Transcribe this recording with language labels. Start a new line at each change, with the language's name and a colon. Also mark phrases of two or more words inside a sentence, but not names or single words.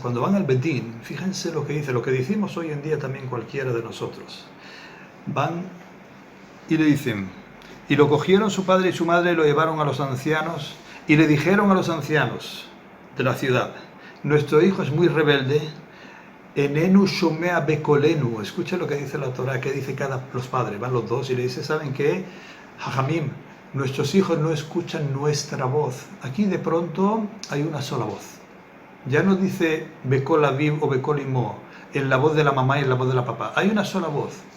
Spanish: Cuando van al Bedín, fíjense lo que dice, lo que decimos hoy en día también cualquiera de nosotros. Van y le dicen, y lo cogieron su padre y su madre y lo llevaron a los ancianos y le dijeron a los ancianos de la ciudad, nuestro hijo es muy rebelde,
Hebrew: איננו שומע בקולנו,
Spanish: escucha lo que dice la Torá, que dice los padres, van los dos y le dice, ¿saben qué? Jajamim, nuestros hijos no escuchan nuestra voz. Aquí de pronto hay una sola voz. Ya no dice
Hebrew: בקול אביו
Spanish: o
Hebrew: בקול אמו,
Spanish: en la voz de la mamá y en la voz de la papá. Hay una sola voz.